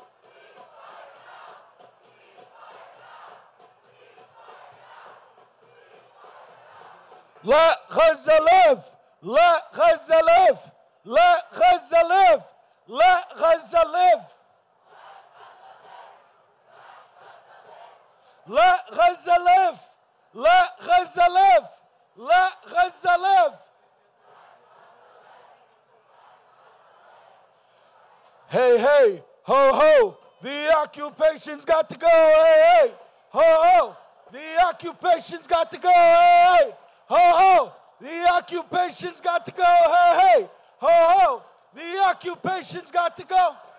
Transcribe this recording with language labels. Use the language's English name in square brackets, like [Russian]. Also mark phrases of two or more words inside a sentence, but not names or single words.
[English] Let Gaza live. Let Gaza live. Let Gaza live. Let Gaza live. Let Gaza live. Let Gaza live. Let Gaza live. Hey, hey, ho, ho, the occupation's got to go, hey, hey, ho, ho, the occupation's got to go, hey, hey, ho, ho, the occupation's got to go, hey, hey, ho, ho, the occupation's got to go.